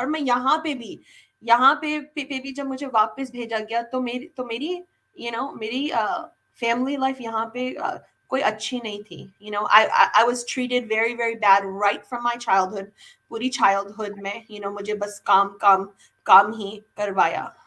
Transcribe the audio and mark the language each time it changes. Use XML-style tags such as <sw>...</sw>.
<hi>और मैं यहाँ पे भी जब मुझे वापस भेजा गया, तो मेरी मेरी family life यहाँ पे कोई अच्छी नहीं थी.</hi> <en>I was treated very, very bad right from my childhood.</en> <hi>पूरी childhood में, मुझे बस काम काम काम ही करवाया.</hi>